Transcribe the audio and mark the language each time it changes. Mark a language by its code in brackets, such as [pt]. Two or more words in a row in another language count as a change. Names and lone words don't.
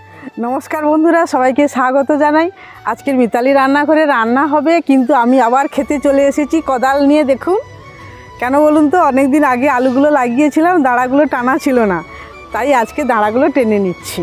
[bn] নমস্কার বন্ধুরা সবাইকে স্বাগত জানাই। আজকের মিতালী রান্নাঘরে রান্না হবে, কিন্তু আমি আবার খেতে চলে এসেছি কোদাল নিয়ে। দেখুন কেন বলুন তো, অনেক দিন আগে আলুগুলো লাগিয়েছিলাম, দাড়াগুলো টানা ছিলো না, তাই আজকে দাড়াগুলো টেনে নিচ্ছি।